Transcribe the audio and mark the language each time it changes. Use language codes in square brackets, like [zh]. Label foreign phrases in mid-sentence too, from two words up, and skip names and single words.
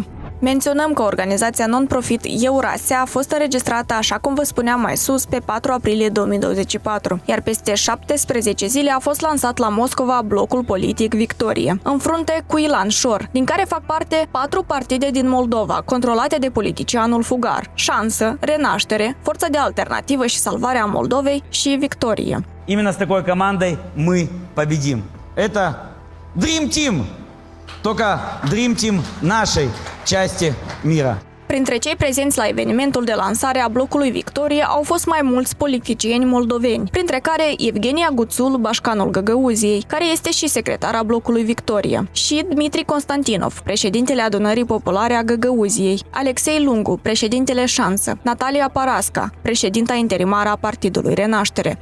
[ro] Menționăm că organizația non-profit Eurasia a fost înregistrată, așa cum vă spuneam mai sus, pe 4 aprilie 2024, iar peste 17 zile a fost lansat la Moscova blocul politic Victorie, în frunte cu Ilan Șor, din care fac parte 4 partide din Moldova, controlate de politicianul fugar: Șansă, Renaștere, Forța de Alternativă și Salvarea Moldovei și Victorie. [ru] Именно с такой командой мы победим. Это [en] Dream Team! [ru] Только [en] Dream Team [ru] нашей части мира. [ro] Printre cei prezenți la evenimentul de lansare a blocului Victorie au fost mai mulți politicieni moldoveni, printre care Evgenia Guțul, bașcanul Găgăuziei, care este și secretara blocului Victorie, și Dmitri Constantinov, președintele Adunării Populare a Găgăuziei, Alexei Lungu, președintele Șansă, Natalia Parasca, președinta interimară a Partidului Renaștere,